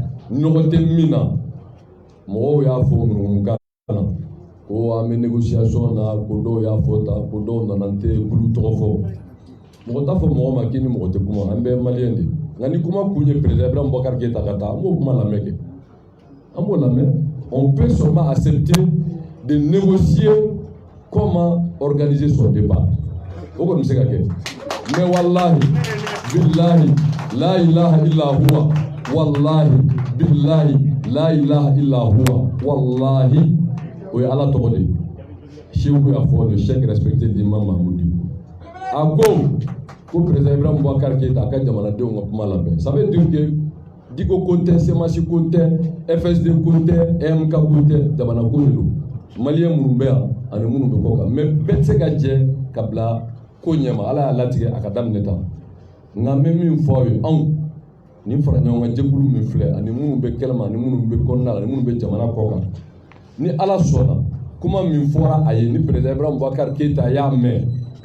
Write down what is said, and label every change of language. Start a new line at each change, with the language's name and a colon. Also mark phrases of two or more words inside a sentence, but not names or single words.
Bambara: ɲɔgɔn tɛ min na mɔgɔw y'a fɔ ŋunuŋunukan na ko an bɛ négociation na ko dɔw y'a fɔ tan ko dɔw nana n tɛ kulu tɔgɔ fɔ mɔgɔ t'a fɔ mɔgɔ ma k'i ni mɔgɔ tɛ kuma an bɛɛ maliyɛn de nka ni kuma kun ye président Ibrahim Boubacar Keïta ka taa an b'o kuma lamɛn kɛ an b'o lamɛn
French: on peut seulement accepter de négocier comment organiser son débat
Bambara: o kɔni bɛ se ka kɛ mais
Arabic: والله بالله لا إله إلا هو والله بالله لا إله إلا هو والله
Bambara: o ye ala tɔgɔ de Cheikh y'a fɔ
French: le chef respecté d'Imam Mahmoud
Bambara: a ko président Ibrahim Boubacar Keïta a ka jamanadenw ka kuma labɛn
French: ça veut dire que
Bambara: Diko ko tɛ Semasi ko tɛ FSD ko tɛ EMK ko tɛ jamana ko de don maliyɛn minnu bɛ yan ani minnu bɛ kɔ kan mais bɛɛ tɛ se ka jɛ ka bila ko ɲɛma ala y'a latigɛ a ka daminɛ tan nka n bɛ min fɔ aw ye anw nin fara ɲɔgɔn kan jɛkulu min filɛ ani minnu bɛ kɛnɛma ani minnu bɛ kɔnɔna la ani minnu bɛ jamana kɔ kan ni ala sɔnna kuma min fɔra a ye ni président Ibrahim Boubacar Keïta y'a mɛn ka